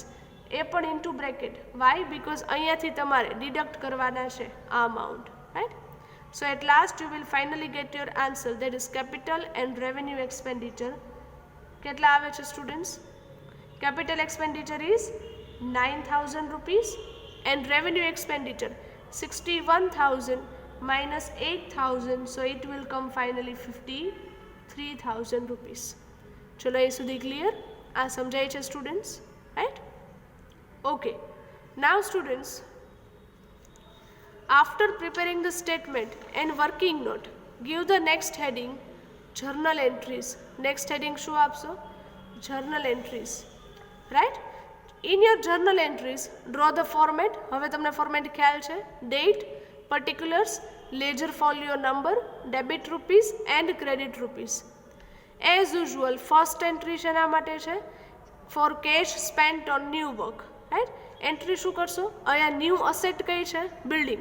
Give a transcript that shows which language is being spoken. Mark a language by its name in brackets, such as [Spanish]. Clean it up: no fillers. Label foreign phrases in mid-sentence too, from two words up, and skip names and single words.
[Gujarati] એ પણ [English] into bracket. why? [Gujarati] બિકોઝ અહીંયાથી તમારે ડિડક્ટ કરવાના છે આ અમાઉન્ટ. રાઈટ. [English] so at last you will finally get your answer, that is capital and revenue expenditure. [Gujarati] કેટલા આવે છે [English] students? capital expenditure is 9,000 rupees and revenue expenditure 61,000 minus 8,000, so it will come finally 53,000 rupees. [Gujarati] ચલો એ સુધી ક્લિયર? આ સમજાય છે સ્ટુડન્ટ્સ? રાઈટ. ઓકે. [English] now students, after preparing the statement and working note, give the next heading journal entries. next heading [Gujarati] શું આપશો? [English] journal entries. રાઈટ. In your journal entries, draw the format. [Gujarati] હવે તમને ફોર્મેટ ખ્યાલ છે. [English] date, particulars, ledger folio number, debit rupees and credit rupees. as usual first entry [Gujarati] શેના માટે છે? [English] for cash spent on new work. right. [Gujarati] એન્ટ્રી શું કરશો? અહીંયા [English] new asset [Gujarati] કઈ છે? બિલ્ડિંગ.